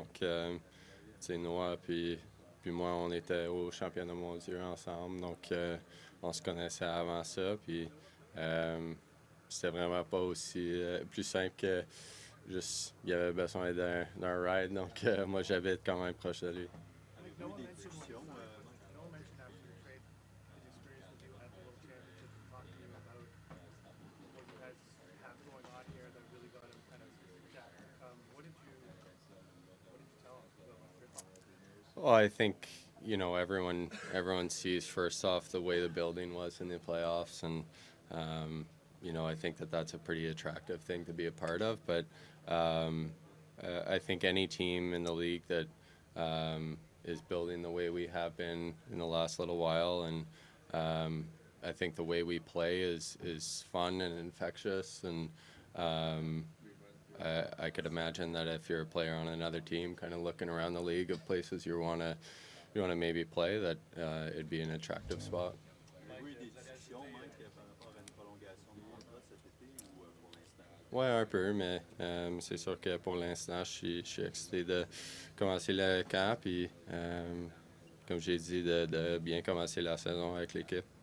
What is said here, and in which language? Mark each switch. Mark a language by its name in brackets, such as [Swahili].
[French] Donc, Noah puis moi, on était au championnat mondial ensemble. Donc, on se connaissait avant ça. Puis, c'était vraiment pas aussi plus simple que juste, il y avait besoin d'un ride. Donc, moi, j'habite quand même proche de lui. [English] Avec Noah mentioned Noah mentioned after the trade his experience with you at the World Championship and talked to you about what you guys have going on here that really got him kind of jacked. What did you tell him about the trip? Well, I think everyone sees first off the way the building was in the playoffs, and I think that's a pretty attractive thing to be a part of. But I think any team in the league that is building the way we have been in the last little while, and I think the way we play is fun and infectious, and I could imagine that if you're a player on another team, kind of looking around the league of places you want to maybe play, that it'd be an attractive spot. [French] Avez-vous eu des discussions, Mike, par rapport à une prolongation de contrat cet été ou pour l'instant? Ouais, un peu, mais c'est sûr que pour l'instant, je suis excité de commencer le camp, puis comme j'ai dit, de bien commencer la saison avec l'équipe.